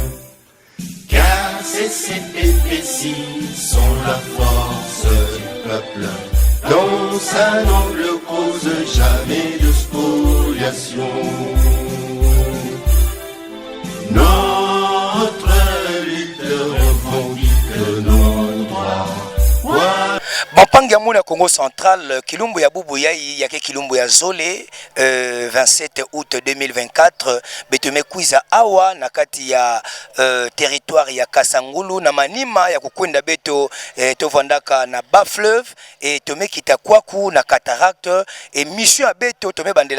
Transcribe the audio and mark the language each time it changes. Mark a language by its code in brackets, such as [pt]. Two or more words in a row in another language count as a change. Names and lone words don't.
[fr] Car ces CPPC sont la force du peuple, dans sa noble cause, jamais de spoliation. Notre lutte revendique nos droits. [ktu] Bampangi ya muna Congo Central, Kilumbu ya Bubu Yai yake Kilumbu ya Zole, 27 août 2024, betume kuiza awa na kati ya territoire ya Kasangulu na Manima ya kukwenda beto tovandaka na Bas-Fleuve et tome kita kwaku na Cataracte et mission ya beto tome bandela